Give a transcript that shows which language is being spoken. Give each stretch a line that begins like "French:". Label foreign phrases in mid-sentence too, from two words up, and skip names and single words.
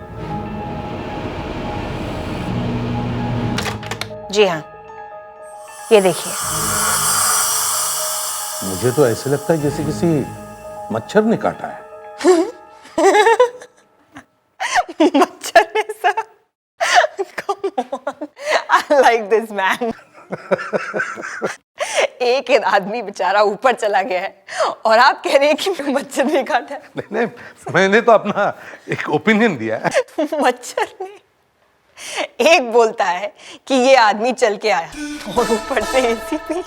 Hindi: जी हाँ, ये देखिए। मुझे तो ऐसे लगता है जैसे किसी मच्छर ने काटा है। मच्छर ने सर?
English: Come on, I like this man.
Hindi: एक आदमी बेचारा ऊपर चला गया है और आप कह रहे हैं कि मच्छर ने काटा है। नहीं, मैंने तो अपना एक ओपिनियन दिया है। मच्छर ने? एक बोलता है कि ये आदमी चल के आया और ऊपर से एसीपी।